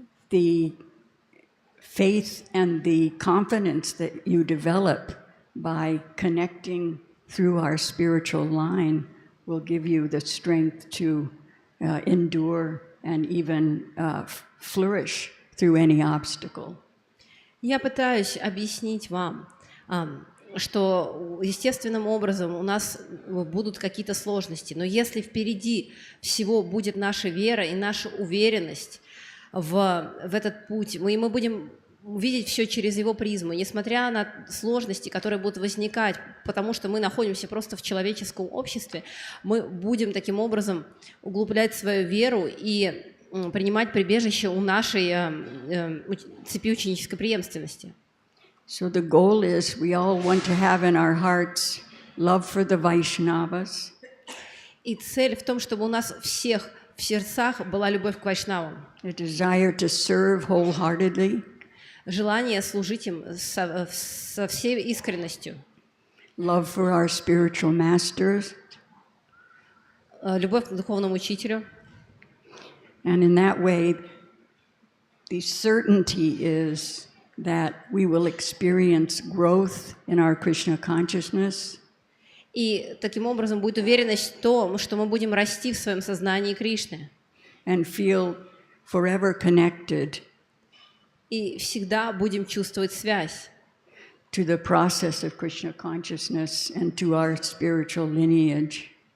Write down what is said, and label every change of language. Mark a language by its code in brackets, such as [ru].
[en] the faith and the confidence that you develop by connecting through our spiritual line will give you the strength to endure and even flourish through any obstacle. [ru] Я пытаюсь объяснить вам, что естественным образом у нас будут какие-то сложности, но если впереди всего будет наша вера и наша уверенность в этот путь, мы будем видеть все через его призму, несмотря на сложности, которые будут возникать, потому что мы находимся просто в человеческом обществе, мы будем таким образом углублять свою веру и принимать прибежище у нашей цепи ученической преемственности. [en] So the goal is we all want to have in our hearts love for the Vaishnavas. [ru] И цель в том, чтобы у нас всех в сердцах была любовь к вайшнавам. [en] A desire to serve wholeheartedly. [ru] Желание служить им со всей искренностью. [en] Love for our spiritual masters. [ru] Любовь к духовному учителю. [en] And in that way, the certainty is that we will experience growth in our Krishna consciousness. [ru] И таким образом будет уверенность в том, что мы будем расти в своем сознании Кришны. [en] And feel forever connected. [ru] И всегда будем чувствовать связь. [en] To the process of Krishna consciousness and to our spiritual lineage.